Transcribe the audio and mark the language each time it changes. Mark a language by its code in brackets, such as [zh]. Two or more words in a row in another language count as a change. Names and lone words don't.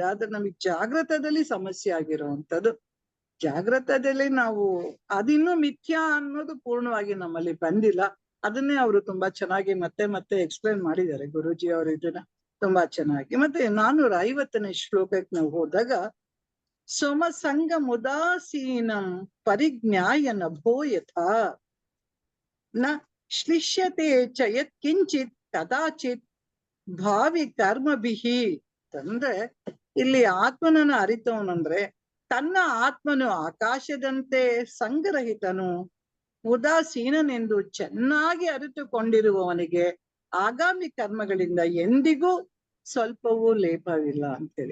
[kn] ಆದ್ರೆ ನಮಗ್ ಜಾಗೃತದಲ್ಲಿ ಸಮಸ್ಯೆ ಆಗಿರುವಂತದ್ದು. ಜಾಗೃತದಲ್ಲಿ ನಾವು ಅದಿನ್ನೂ ಮಿಥ್ಯಾ ಅನ್ನೋದು ಪೂರ್ಣವಾಗಿ ನಮ್ಮಲ್ಲಿ ಬಂದಿಲ್ಲ. ಅದನ್ನೇ ಅವರು ತುಂಬಾ ಚೆನ್ನಾಗಿ ಮತ್ತೆ ಮತ್ತೆ ಎಕ್ಸ್ಪ್ಲೇನ್ ಮಾಡಿದ್ದಾರೆ ಗುರೂಜಿ ಅವರು ಇದನ್ನ ತುಂಬಾ ಚೆನ್ನಾಗಿ. ಮತ್ತೆ 450ನೇ ಶ್ಲೋಕಕ್ಕೆ ನಾವು ಹೋದಾಗ, [sa] ಸೋಮಸಂಗ ಮುದಾಸೀನಂ ಪರಿಜ್ಞಾಯ ನಭೋ ಯಥಾ ನ ಶ್ಲಿಷ್ಯತೆ ಚ ಯತ್ ಕಿಂಚಿತ್ ಕದಾಚಿತ್ ಭಾವಿ ಕರ್ಮಭಿಹಿ [kn] ಅಂದ್ರೆ, ಇಲ್ಲಿ ಆತ್ಮನನ್ನು ಅರಿತವನಂದ್ರೆ ತನ್ನ ಆತ್ಮನು ಆಕಾಶದಂತೆ ಸಂಗರಹಿತನು, ಉದಾಸೀನನೆಂದು ಚೆನ್ನಾಗಿ ಅರಿತುಕೊಂಡಿರುವವನಿಗೆ ಆಗಾಮಿ ಕರ್ಮಗಳಿಂದ ಎಂದಿಗೂ ಸ್ವಲ್ಪವೂ ಲೇಪವಿಲ್ಲ ಅಂತೇಳಿ.